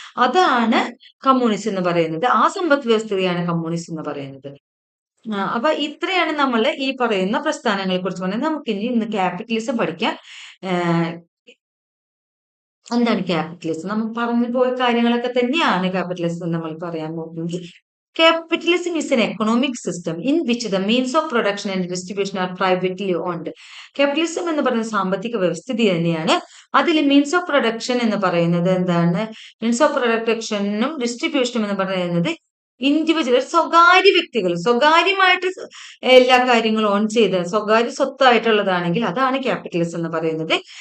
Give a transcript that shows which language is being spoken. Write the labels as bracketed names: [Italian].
[Malayalam] അതാണ് കമ്മ്യൂണിസം എന്ന് പറയുന്നത്. ആ സമ്പദ് വ്യവസ്ഥയാണ് കമ്മ്യൂണിസം എന്ന് പറയുന്നത്. അപ്പൊ ഇത്രയാണ് നമ്മൾ ഈ പറയുന്ന പ്രസ്ഥാനങ്ങളെ കുറിച്ച് പറയുന്നത്. നമുക്ക് ഇന്ന് ക്യാപിറ്റലിസം പഠിക്കാം. എന്താണ് ക്യാപിറ്റലിസം? നമ്മൾ പറഞ്ഞു പോയ കാര്യങ്ങളൊക്കെ തന്നെയാണ് ക്യാപിറ്റലിസം നമ്മൾ പറയാൻ പോകുന്നത്. [English] Capitalism is an economic system in which the means of production and distribution are privately owned. [Malayalam] Capitalism എന്ന് പറയുന്ന സാമ്പത്തിക വ്യവസ്ഥിതി തന്നെയാണ്. അതിൽ മീൻസ് ഓഫ് പ്രൊഡക്ഷൻ എന്ന് പറയുന്നത് എന്താണ്? മീൻസ് ഓഫ് പ്രൊഡക്ഷനും ഡിസ്ട്രിബ്യൂഷനും എന്ന് പറയുന്നത് ഇൻഡിവിജ്വൽ സ്വകാര്യ വ്യക്തികൾ സ്വകാര്യമായിട്ട് എല്ലാ കാര്യങ്ങളും ഓൺ ചെയ്ത് സ്വകാര്യ സ്വത്തായിട്ടുള്ളതാണെങ്കിൽ അതാണ് ക്യാപിറ്റലിസം എന്ന് പറയുന്നത്.